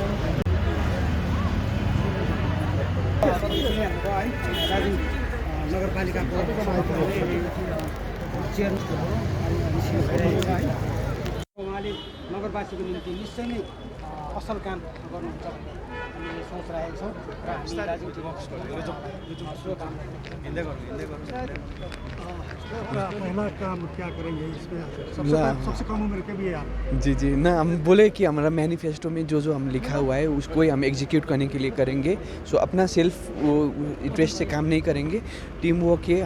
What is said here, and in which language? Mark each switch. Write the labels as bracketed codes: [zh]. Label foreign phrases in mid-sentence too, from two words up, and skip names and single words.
[ne] दार्जिलिङ नगरपालिकाको उहाँले नगरवासीको निम्ति निश्चय नै असल काम गर्नुहुन्छ भन्ने हामीले सोच राखेका छौँ र हामी दार्जिलिङ [hi] पहला काम क्या करेंगे इसमें? सबसे कम उम्र के भी है आप? जी ना, हम बोले कि हमारा मैनिफेस्टो में जो हम लिखा हुआ है उसको ही हम एग्जीक्यूट करने के लिए करेंगे। सो अपना सेल्फ वो इंटरेस्ट से काम नहीं करेंगे, [en] team work [hi] है।